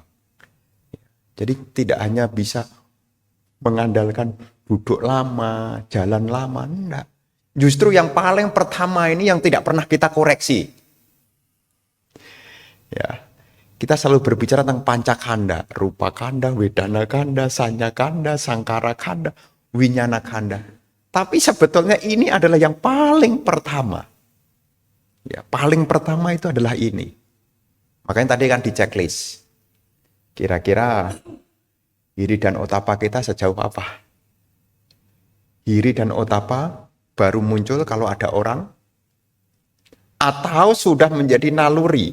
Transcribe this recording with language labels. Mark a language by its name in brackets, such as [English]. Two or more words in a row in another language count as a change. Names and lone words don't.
[Indonesian] Jadi tidak hanya bisa mengandalkan duduk lama, jalan lama, enggak. Justru yang paling pertama ini yang tidak pernah kita koreksi. Ya, kita selalu berbicara tentang pancakanda, [Pali] rupa kanda, wedana kanda, sanya kanda, sangkara kanda, winyana kanda. [Indonesian] Tapi sebetulnya ini adalah yang paling pertama. Ya, paling pertama itu adalah ini. Makanya tadi kan di checklist. Kira-kira hiri dan otapa kita sejauh apa? Hiri dan otapa baru muncul kalau ada orang atau sudah menjadi naluri.